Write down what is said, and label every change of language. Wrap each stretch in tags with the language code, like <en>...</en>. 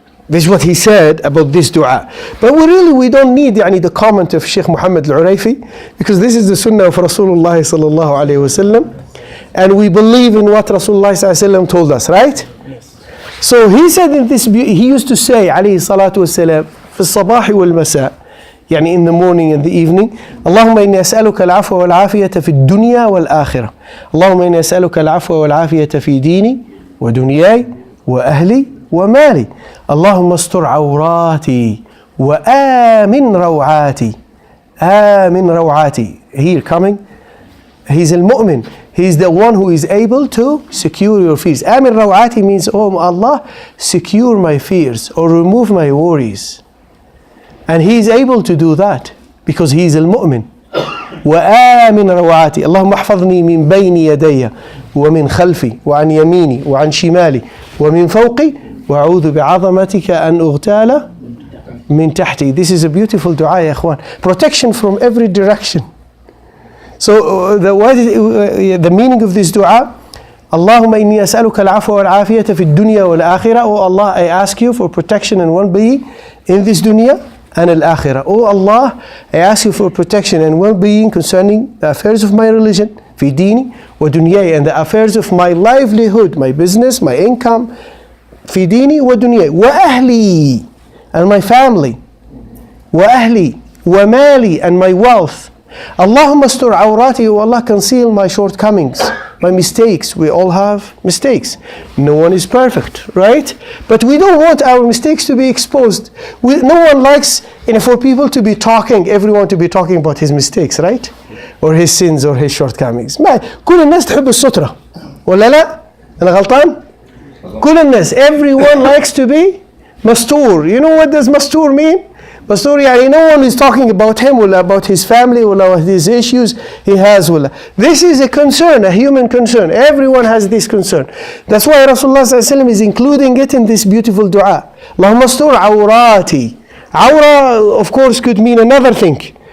<en>This is what he said about this du'a. But we don't need the comment of Sheikh Muhammad al-Urayfi, because this is the sunnah of Rasulullah sallallahu alayhi wasallam, and we believe in what Rasulullah sallallahu alayhi wasallam told us, right? Yes. So he said in this, he used to say alayhi salatu wasalam,</en> <ar>في الصباح والمساء, يعني</ar> <en>in the morning and the evening,</en> <ar>اللهم إني أسألك العفو والعافية في الدنيا والآخرة. اللهم إني أسألك العفو والعافية في ديني ودنياي وأهلي ومالي. اللهم استر عوراتي وآمن روعاتي. آمن روعاتي.</ar> <en>Here coming, he's al-mu'min. He's the one who is able to secure your fears.</en> <ar>Amin rawati</ar> <en>means, oh Allah, secure my fears or remove my worries. And He is able to do that because He is al-mu'min.</en> <ar>وآمن روعاتي. اللهم احفظني من بين يدي ومن خلفي وعن يميني وعن شمالي ومن فوقي وأعوذ بعظمتك أن أغتال من تحتي.</ar> <en>This is a beautiful dua, ya ikhwan. Protection from every direction. So the meaning of this dua,</en> <ar>اللهم إني أسألك العفو والعافية في الدنيا والآخرة.</ar> <en>Oh Allah, I ask you for protection and well-being in this dunya and al-akhirah. Oh Allah, I ask you for protection and well-being concerning the affairs of my religion,</en> <ar>في ديني ودنياي,</ar> <en>and the affairs of my livelihood, my business, my income, في ديني ودنياي,</en> <ar>وأهلي,</ar> <en>and my family,</en> <ar>وأهلي ومالي,</ar> <en>and my wealth.</en> <ar>Allahumma astur awrati,</ar> <en>O Allah, conceal my shortcomings, my mistakes. We all have mistakes. No one is perfect, right? But we don't want our mistakes to be exposed. No one likes for people to be talking, everyone to be talking about his mistakes, right? Or his sins or his shortcomings.</en> <ar>كل الناس تحب السترة ولا لا؟ أنا غلطان؟ كل الناس,</ar> <en>everyone likes to be</en> <ar>Mastur.</ar> <en>You know what does mastur mean? Mastur, yani no one is talking about him or about his family or about his issues he has. This is a concern, a human concern. Everyone has this concern. That's why Rasulullah ﷺ is including it in this beautiful dua.</en> <ar>Allahumma astur awrati.</ar> <en>Awra, of course, could mean another thing.</en>